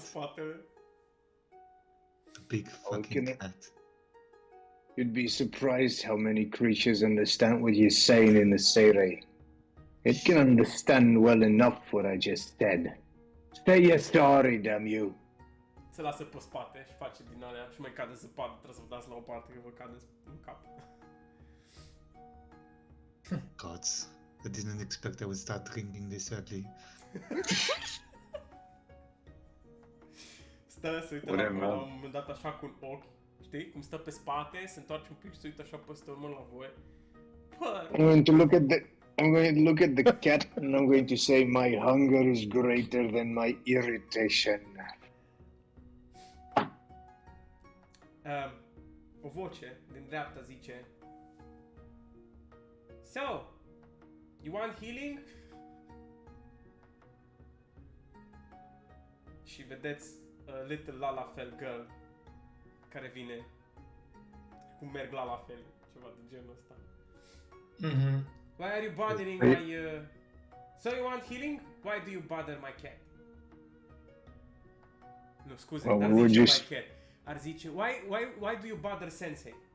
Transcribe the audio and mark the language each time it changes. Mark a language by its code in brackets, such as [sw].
[ro] spatele. [en] A big fucking cat. You'd be surprised how many creatures understand what you're saying in the Seirei. It can understand well enough what I just said. Say you're sorry, damn you. [ro] Se lasă pe spate și face din alea și mai cade zăpadă. Trebuie să vă dați la o parte că vă cade în cap. [en] Gods, I didn't expect I would start drinking this early. [ro] Stă, se uită [en] Whatever. [ro] la un moment dat așa cu un ochi. Știi? Cum stă pe spate, se întoarce un pic și se uită așa peste urmă la voi. Păr! [en] I'm going to look at the cat and I'm going to say my hunger is greater than my irritation. [ro] O voce din dreapta zice: [en] So, you want healing? [ro] Și vedeți [en] a little Lalafell girl [ro] care vine. Cum merg Lalafell, ceva de genul ăsta. Mm-hmm. [en] Why are you bothering my... So you want healing? Why do you bother my cat? [ro] Nu, scuze, [en] Well, [ro] dar [en] we're [ro] zice [en] just- my cat. [ro] Ar zice, [en] why do you bother Sensei?